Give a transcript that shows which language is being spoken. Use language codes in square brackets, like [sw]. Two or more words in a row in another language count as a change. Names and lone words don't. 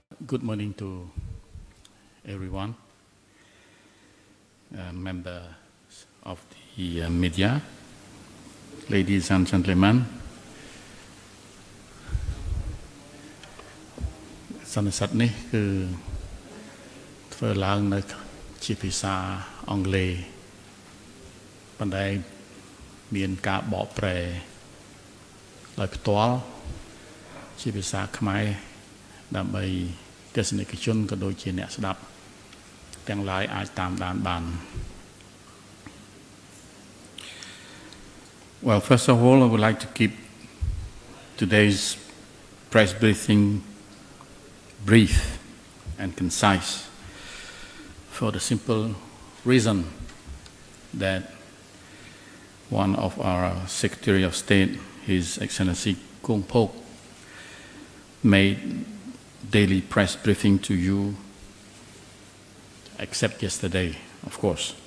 [en] Good morning to everyone, members of the media, ladies and gentlemen. [km] សន្និសីទនេះគឺធ្វើឡើងនៅជាភាសាអង់គ្លេសប៉ុន្តែមានការបកប្រែដោយផ្ទាល់ជាភាសាខ្មែរដើម្បីទស្សនិកជនក៏ដូចជាអ្នកស្ដាប់ទាំងឡាយអាចតាមដានបាន [en] Well, first of all, I would like to keep today's press briefing brief and concise for the simple reason that one of our Secretary of State, His Excellency Kung Pok, made daily press briefing to you, except yesterday, of course.